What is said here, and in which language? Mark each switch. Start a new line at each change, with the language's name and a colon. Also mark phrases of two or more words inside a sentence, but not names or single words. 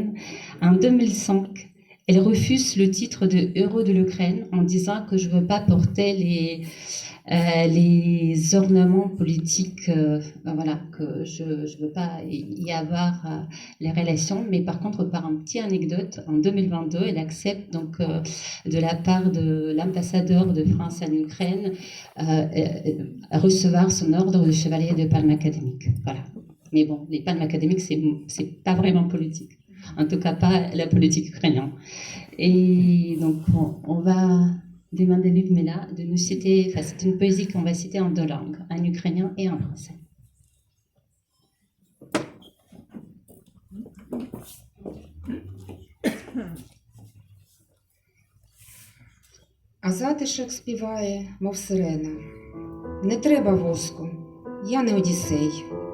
French: En 2005, elle refuse le titre de héros de l'Ukraine en disant que je ne veux pas porter les ornements politiques, que je ne veux pas y avoir les relations, mais par contre, par un petit anecdote, en 2022, elle accepte donc de la part de l'ambassadeur de France en Ukraine recevoir son ordre de chevalier de palme académique. Voilà. Mais bon, les palmes académiques, c'est pas vraiment politique. En tout cas, pas la politique ukrainienne. Et donc, on va demander Lyudmila de nous citer, enfin, c'est une poésie qu'on va citer en deux langues, en ukrainien et en français.
Ukrainian: А затишок співає, мов сирена. Не треба воску, я не Одіссей.